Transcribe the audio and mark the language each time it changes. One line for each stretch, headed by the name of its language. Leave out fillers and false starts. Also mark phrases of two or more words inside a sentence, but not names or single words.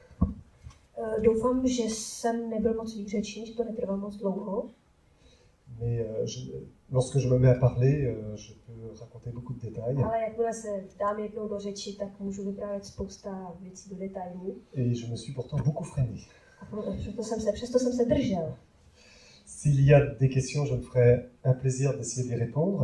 Czech: Doufám, že jsem nebyl moc výřečný, že to netrvalo moc dlouho.
French: Mais lorsque je me mets à parler, je peux raconter beaucoup de détails.
Czech: Ale jakmile se dám jednou do řeči, tak můžu vyprávět spousta věcí do detailů.
French: Et je me suis pourtant beaucoup freiné.
Czech: A přesto jsem se držel.
French: S'il y a des questions, je me ferai un plaisir d'essayer d'y répondre.